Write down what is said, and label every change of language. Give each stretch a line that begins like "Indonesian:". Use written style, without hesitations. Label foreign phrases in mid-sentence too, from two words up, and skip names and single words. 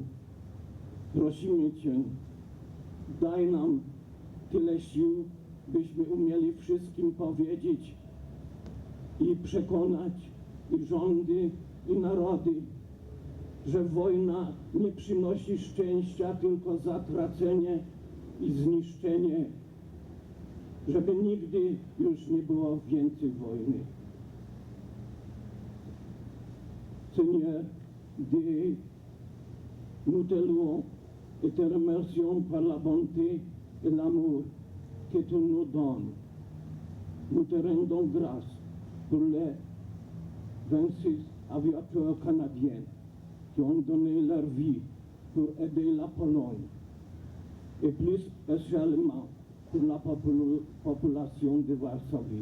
Polish: Prosimy Cię, daj nam tyle sił, byśmy umieli wszystkim powiedzieć i przekonać i rządy, i narody, że wojna nie przynosi szczęścia, tylko zatracenie i zniszczenie, żeby nigdy już nie było więcej wojny.
French: Seigneur, nous te louons et te remercions par la bonté et l'amour que tu nous donnes. Nous te rendons grâce pour les 26 aviateurs canadiens qui ont donné leur vie pour aider la Pologne, et plus spécialement pour la population de Varsovie.